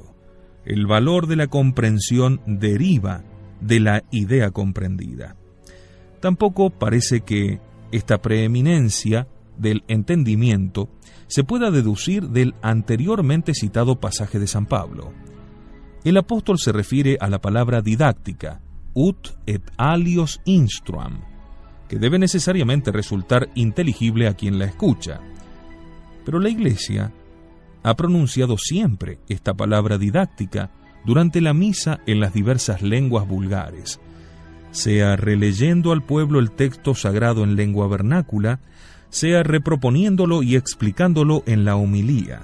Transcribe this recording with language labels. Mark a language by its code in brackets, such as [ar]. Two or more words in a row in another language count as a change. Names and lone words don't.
[es] El valor de la comprensión deriva de la idea comprendida. Tampoco parece que esta preeminencia del entendimiento se pueda deducir del anteriormente citado pasaje de San Pablo. El apóstol se refiere a la palabra didáctica, [la] ut et alios instruam, [es] que debe necesariamente resultar inteligible a quien la escucha. Pero la Iglesia ha pronunciado siempre esta palabra didáctica durante la misa en las diversas lenguas vulgares, sea releyendo al pueblo el texto sagrado en lengua vernácula, sea reproponiéndolo y explicándolo en la homilía.